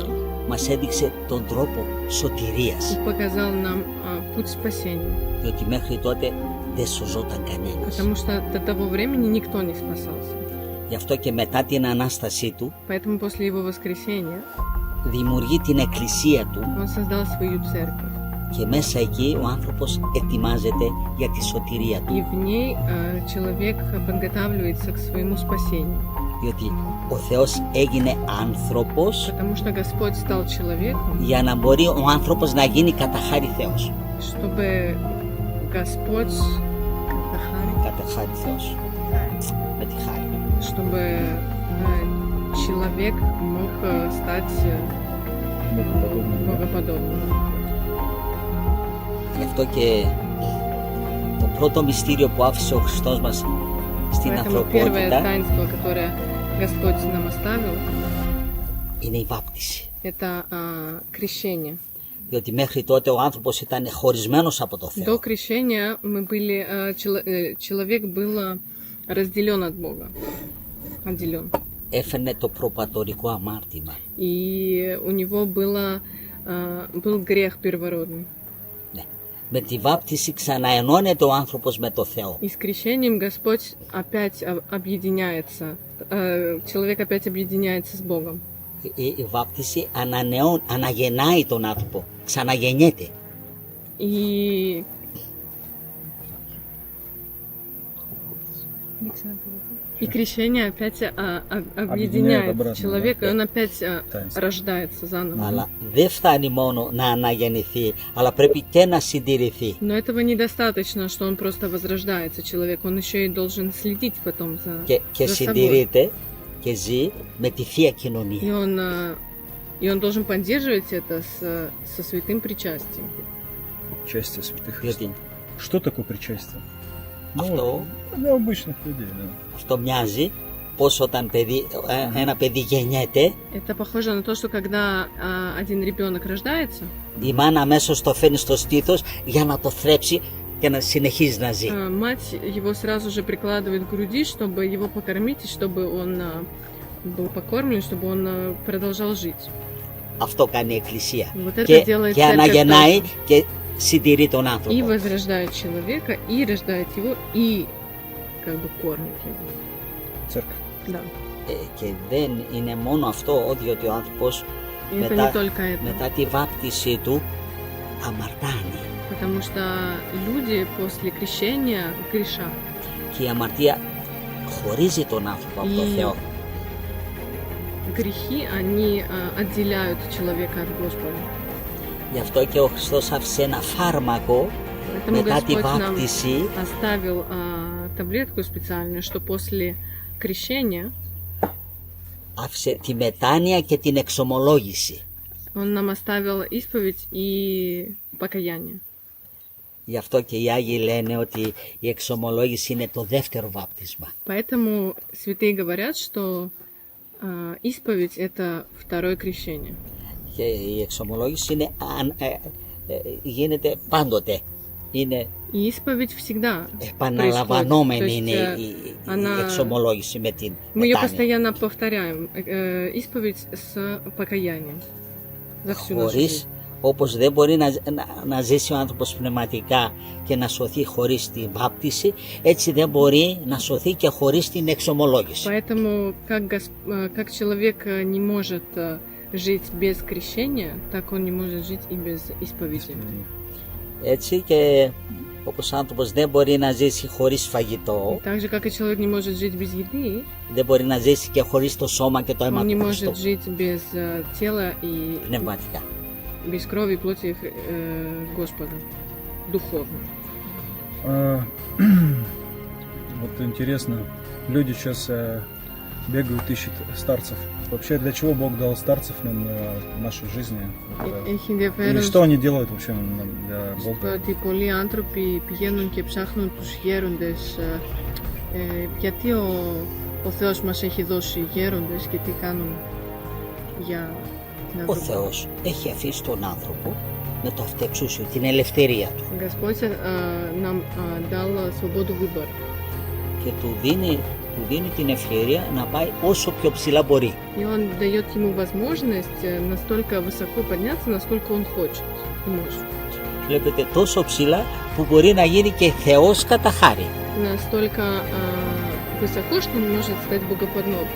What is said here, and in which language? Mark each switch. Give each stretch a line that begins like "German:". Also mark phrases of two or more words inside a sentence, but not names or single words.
Greek: μας έδειξε τον τρόπο σωτηρίας,
Russian: и показал нам путь спасения.
Greek: διότι μέχρι τότε δεν σωζόταν κανένας.
Russian: Потому что до того времени никто не спасался.
Greek: Γι' αυτό και μετά την Ανάστασή του
Russian: Поэтому после его воскресения
Greek: δημιουργεί την εκκλησία του
Russian: он создал свою церковь.
Greek: και μέσα εκεί ο άνθρωπος ετοιμάζεται για τη σωτηρία του.
Russian: И в ней человек подготавливается к своему спасению.
Greek: Διότι ο Θεός έγινε άνθρωπος
Russian: Потому что Господь стал человеком,
Greek: για να μπορεί ο άνθρωπος να γίνει κατά χάρη Θεός.
Russian: чтобы Господь,
Greek: Κατά χάρη Θεός. Με τη χάρη.
Russian: чтобы человек мог стать Богоподобным, да? богоподобным.
Greek: Γι' αυτό και το πρώτο μυστήριο που άφησε ο Χριστός μας στην
Russian: Поэтому первое
Greek: ανθρωπότητα
Russian: таинство, которое Господь нам оставил,
Greek: είναι η βάπτιση.
Russian: это крещение.
Greek: Διότι μέχρι τότε ο άνθρωπος ήταν χωρισμένος από το
Russian: До
Greek: Θεό.
Russian: крещения мы были, человек был разделен от Бога, отделен.
Greek: Έφερνε το προπατορικό αμάρτημα.
Russian: И у него был грех первородный.
Greek: Ναι. Με τη βάπτιση ξαναενώνεται ο άνθρωπος με το Θεό.
Russian: И с крещением Господь опять объединяется, человек опять объединяется с Богом.
Greek: Η βάπτιση αναγεννάει τον άνθρωπο, ξαναγεννιέται.
Russian: И крещение опять объединяет обратно, человека, да. и он опять Таинство. рождается заново.
Greek: Αλλά δεν φτάνει μόνο να αναγεννηθεί, αλλά πρέπει και να συντηρηθεί.
Russian: Но этого недостаточно, что он просто возрождается, человек, он еще и должен следить потом
Greek: Και
Russian: за собой.
Greek: συντηρείται και ζει με τη Θεία Κοινωνία.
Russian: И он должен поддерживать это со святым причастием. Причастие святых
Greek: Διότι
Russian: Христов. Что такое причастие?
Greek: αυτό,
Russian: Для обычных людей, да.
Greek: αυτό μοιάζει πως όταν ένα παιδί γεννιέται,
Russian: Это похоже на то, что когда один ребенок рождается,
Greek: η μάνα αμέσως το φέρνει στο στήθος για να το θρέψει και να συνεχίζει να ζει.
Russian: мать его сразу же прикладывает к груди, чтобы его покормить, и чтобы он был покормлен, чтобы он продолжал жить.
Greek: Αυτό κάνει η Εκκλησία.
Russian: Вот это
Greek: Και,
Russian: делает
Greek: και
Russian: церковь
Greek: αναγεννάει
Russian: тоже.
Greek: και συντηρεί τον
Russian: И
Greek: άνθρωπο.
Russian: возрождает человека, и рождает его, и как бы кормит его. Церковь. Да.
Greek: Και δεν είναι μόνο αυτό, διότι ο άνθρωπος
Russian: И это
Greek: μετά,
Russian: не только это.
Greek: μετά τη βάπτιση του αμαρτάνει.
Russian: Потому что люди после крещения грешат.
Greek: Και η αμαρτία χωρίζει τον άνθρωπο από το
Russian: И
Greek: Θεό.
Russian: грехи, они отделяют человека от Господа.
Greek: Γι' αυτό και ο Χριστός άφησε ένα φάρμακο
Russian: Поэтому
Greek: μετά τη
Russian: Господь нам
Greek: βάπτιση
Russian: оставил таблетку специальную, что после крещения
Greek: άφησε τη μετάνοια και την εξομολόγηση.
Russian: Он нам оставил исповедь и покаяние.
Greek: Γι' αυτό και οι Άγιοι λένε ότι η εξομολόγηση είναι το δεύτερο βάπτισμα.
Russian: Поэтому святые говорят, что исповедь это второе крещение.
Greek: Και η εξομολόγηση είναι, γίνεται πάντοτε. Είναι
Russian: И исповедь всегда происходит.
Greek: επαναλαμβανόμενη
Russian: То есть,
Greek: είναι η
Russian: она-
Greek: εξομολόγηση με την
Russian: Мы ее
Greek: μετάνοια.
Russian: постоянно повторяем. Исповедь с покаянием. За всю нашу
Greek: Χωρίς,
Russian: жизнь.
Greek: όπως δεν μπορεί να ζήσει ο άνθρωπος πνευματικά και να σωθεί χωρίς την βάπτιση, έτσι δεν μπορεί να σωθεί και χωρίς την εξομολόγηση.
Russian: Поэтому как человек не может жить без крещения, так он не может жить и без исповеди.
Greek: Έτσι και όπως ο άνθρωπος δεν μπορεί να ζήσει χωρίς φαγητό,
Russian: Так же, как и человек не может жить без еды,
Greek: δεν μπορεί να ζήσει και χωρίς το σώμα και το αίμα
Russian: он не
Greek: του
Russian: может
Greek: Χριστού
Russian: жить без тела и
Greek: πνευματικά.
Russian: без крови и плоти Господа, духовно. Вот интересно, люди сейчас бегают, ищут старцев. Вообще, для чего Бог дал старцев нам в нашей жизни?
Greek: Έχει
Russian: И
Greek: ενδιαφέρον
Russian: что они делают вообще для
Greek: στο
Russian: Бога?
Greek: ότι πολλοί άνθρωποι πηγαίνουν και ψάχνουν τους γέροντες, γιατί ο Θεός μας έχει δώσει γέροντες και τι κάνουν για την Ο ανθρωπότητα. Θεός έχει αφήσει τον άνθρωπο με το αυτεξούσιο, την ελευθερία του.
Russian: Господь нам дал свободу выбора.
Greek: Και του δίνει την ευκαιρία να πάει όσο πιο ψηλά μπορεί.
Russian: И он дает ему возможность настолько высоко подняться, насколько он хочет и может.
Greek: Βλέπετε, τόσο ψηλά που μπορεί να γίνει και Θεός κατά χάρη.
Russian: Настолько высоко, что он может стать богоподобным.